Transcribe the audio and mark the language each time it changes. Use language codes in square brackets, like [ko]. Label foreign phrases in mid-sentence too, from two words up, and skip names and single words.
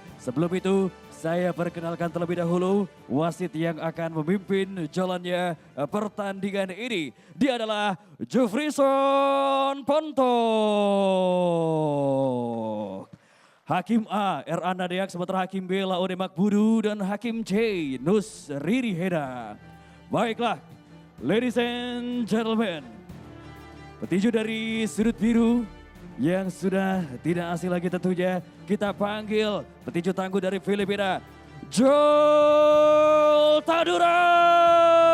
[id] Sebelum itu saya perkenalkan terlebih dahulu wasit yang akan memimpin jalannya pertandingan ini. Dia adalah Jufrison Ponto. Hakim A, R. Nadeak, sementara Hakim B, Laode Makbudu, dan Hakim C, Nus Riri Heda. Baiklah, [en] ladies and gentlemen, [id] petinju dari sudut biru yang sudah tidak asing lagi tentunya, kita panggil petinju tangguh dari Filipina, Joel Taduran.